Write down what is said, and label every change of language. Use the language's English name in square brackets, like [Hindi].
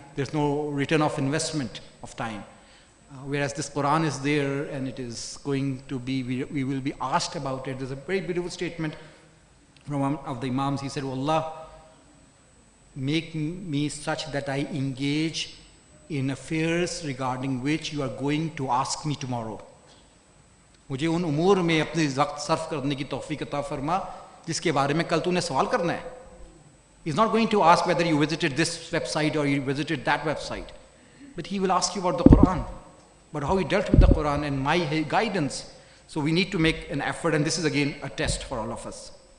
[English] There's no return of investment of time. Whereas this Quran is there and it is going to be, we will be asked about it. There's a very beautiful statement from one of the Imams. He said, "Oh Allah, make me such that I engage in affairs regarding which you are going to ask me tomorrow." [Hindi] मुझे उन उमूर में अपने वक्त Surf करने की तौफीक अता फरमा जिसके बारे में कल तूने सवाल करना है. [English] He's not going to ask whether you visited this website or you visited that website, but he will ask you about the Quran, but how he dealt with the Quran and my guidance. So we need to make an effort, and this is again a test for all of us.